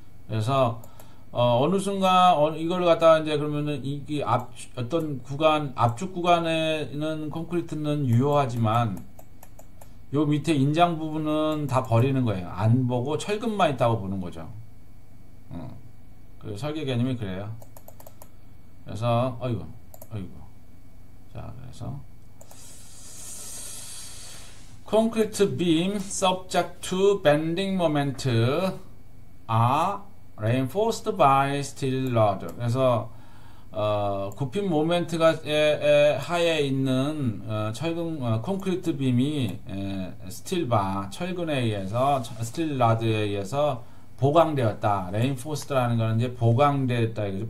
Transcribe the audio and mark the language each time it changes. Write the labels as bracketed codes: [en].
[ko] 그래서 어느 순간 이걸 갖다가 이제 그러면은 이 어떤 구간 압축 구간에는 콘크리트는 유효하지만 요 밑에 인장 부분은 다 버리는 거예요. 안 보고 철근만 있다고 보는 거죠. 그 설계 개념이 그래요. 그래서 어이구 자, 그래서 [en] concrete beam subject to bending moment are reinforced by steel rod. [ko] 그래서 굽힘 모멘트가 하에 있는 철근 콘크리트 빔이 스틸바 철근에 의해서 스틸 라드에 의해서 보강되었다. reinforced라는 거는 이제 보강되었다 이거죠.